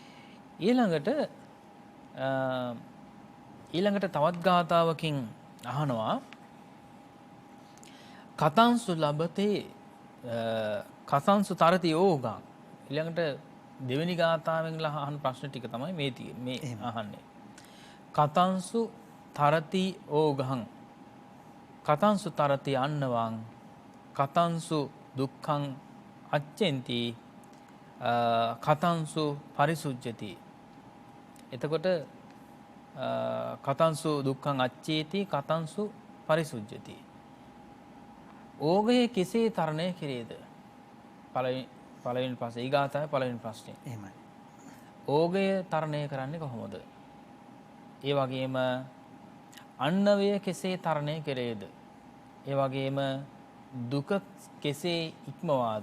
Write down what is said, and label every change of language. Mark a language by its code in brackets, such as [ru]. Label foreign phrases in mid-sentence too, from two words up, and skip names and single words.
[si] ඊළඟට තවත් ගාථාවකින් අහනවා [pi] කතංසු ලබතේ කතංසු තරති යෝගං. [si] ඊළඟට දෙවෙනි ගාථාවෙන් අහන ප්‍රශ්න ටික තමයි මේ අහන්නේ. [pi] කතංසු තරති ඕගං කතංසු තරති අන්නවං කතංසු දුක්ඛං අච්චෙන්ති කතංසු පරිසුජ්ජති. එතකොට කතංසු දුක්ඛං අච්චේති කතංසු පරිසුජ්ජති. [si] ඕගය කෙසේ තරණය කෙරේද? පළවෙනි ප්‍රශ්නේ. ඊගාතයි පළවෙනි ප්‍රශ්නේ. එහෙමයි. ඕගය තරණය කරන්නේ කොහොමද? ඒ වගේම අන්නවය කෙසේ තරණය කෙරේද? ඒ වගේම දුක කෙසේ ඉක්මවාද?